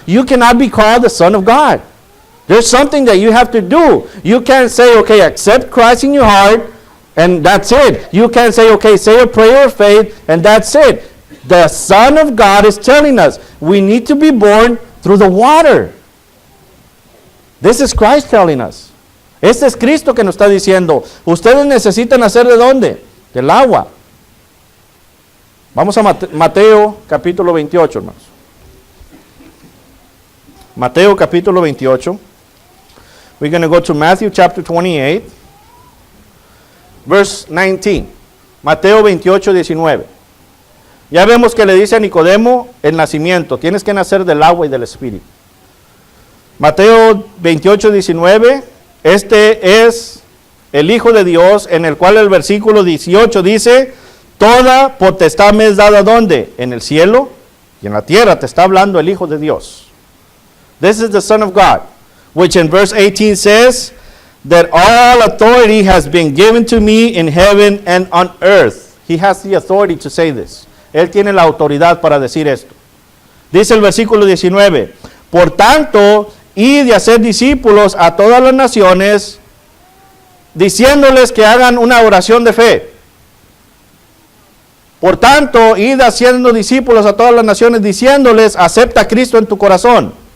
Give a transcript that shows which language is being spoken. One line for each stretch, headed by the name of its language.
English: You cannot be called the Son of God. There's something that you have to do. You can't say, okay, accept Christ in your heart, and that's it. You can't say, okay, say a prayer of faith, and that's it. The Son of God is telling us we need to be born through the water. This is Christ telling us.
Spanish: Este es Cristo que nos está diciendo, ustedes necesitan nacer ¿de dónde? Del agua. Vamos a Mateo capítulo 28, hermanos. Mateo capítulo 28.
English: We're going to go to Matthew chapter 28, verse 19.
Spanish: Mateo 28, 19. Ya vemos que le dice a Nicodemo el nacimiento. Tienes que nacer del agua y del Espíritu. Mateo 28, 19. Este es el Hijo de Dios, en el cual el versículo 18 dice, toda potestad me es dada ¿dónde? En el cielo y en la tierra. Te está hablando el Hijo de Dios.
English: This is the Son of God, which in verse 18 says that all authority has been given to me in heaven and on earth. He has the authority to say this.
Spanish: Él tiene la autoridad para decir esto. Dice el versículo 19, por tanto, id y hacer discípulos a todas las naciones, diciéndoles que hagan una oración de fe. Por tanto, id haciendo discípulos a todas las naciones, diciéndoles, acepta a Cristo en tu corazón.